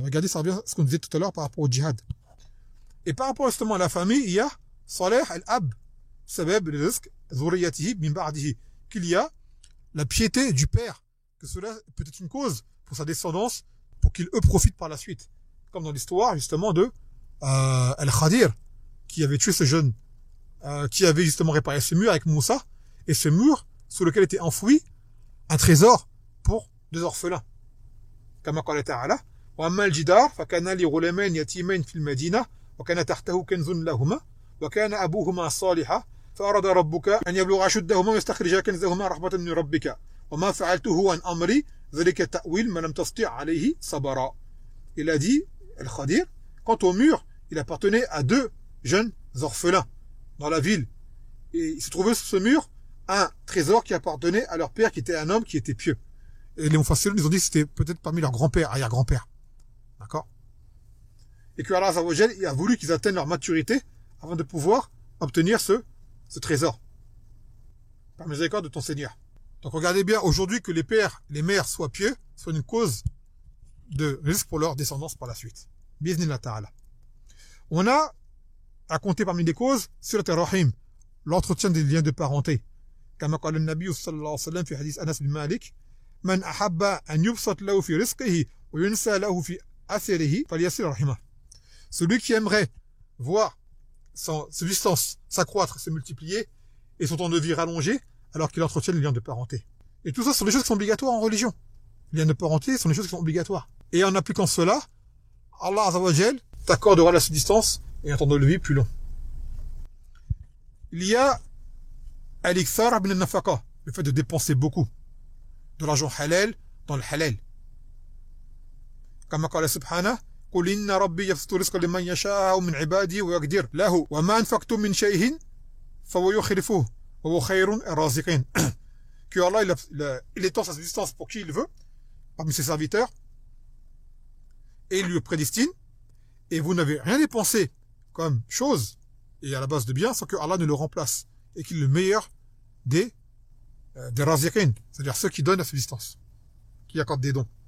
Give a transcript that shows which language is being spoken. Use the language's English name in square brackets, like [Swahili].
[French] Regardez, ça revient à ce qu'on disait tout à l'heure par rapport au djihad. Et par rapport justement à la famille, il y a [Arabic] Saleh al-Ab, sabab rizq zurriyatihi min ba'dihi, [French] qu'il y a la piété du père, que cela peut être une cause pour sa descendance, pour qu'il eux profite par la suite. Comme dans l'histoire justement de Al-Khadir, qui avait tué ce jeune, qui avait justement réparé ce mur avec Moussa, et ce mur sous lequel était enfoui un trésor pour deux orphelins. Comme [Arabic] قال تعالى وأما الجدار فكان لغلامين يتيمين في المدينة وكان تحته كنز لهما وكان أبوهما صالحا فأراد ربك أن يبلغ أشدهما ويستخرج كنزهما رحمة من ربك وما فعلته عن أمري ذلك تأويل ما لم تستطع عليه صبرا. [French] Il a dit, Al-Khadir, quant au mur, il appartenait à deux jeunes orphelins dans la ville. Et il se trouvait sur ce mur un trésor qui appartenait à leur père, qui était un homme qui était pieux. Et les Mufassirun, ils ont dit que c'était peut-être parmi leurs grands-pères, arrière-grands-pères. D'accord? Et que Allah Azza wa Jal, il a voulu qu'ils atteignent leur maturité avant de pouvoir obtenir ce trésor. Par miséricorde de ton Seigneur. Donc regardez bien, aujourd'hui, que les pères, les mères soient pieux, soit une cause de risque pour leur descendance par la suite. Bi'idhnillah ta'ala. On a à compter parmi les causes sur le rahim, l'entretien des liens de parenté. Comme a dit le Nabi [Arabic] sallallahu alayhi wa sallam في hadith Anas bin Malik, من أحب أن يبسط له في رزقه وينسى له في أثره فليصل رحمه. [French] Celui qui aimerait voir sa subsistance s'accroître, se multiplier, et son temps de vie rallongé, alors qu'il entretient les liens de parenté. Et tout ça sont des choses qui sont obligatoires en religion. Les liens de parenté sont des choses qui sont obligatoires. Et en appliquant cela, Allah Azza wa Jal t'accordera la subsistance et un temps de vie plus long. Il y a [Arabic] al-ikthar min al-nafaqa, [French] le fait de dépenser beaucoup de l'argent halal dans le halal. Comme [Arabic] قال سبحانه قل إن ربي يبسط الرزق لمن يشاء من عباده ويقدر له وما أنفقتم من شيء فهو يخلفه وهو خير الرازقين. [French] Que Allah il étend sa subsistance pour qui il veut parmi ses serviteurs et il lui prédestine, et vous n'avez rien dépensé comme chose et à la base de bien sans que Allah ne le remplace, et qu'il est le meilleur des raziqin, c'est-à-dire ceux qui donnent la subsistance, qui accordent des dons.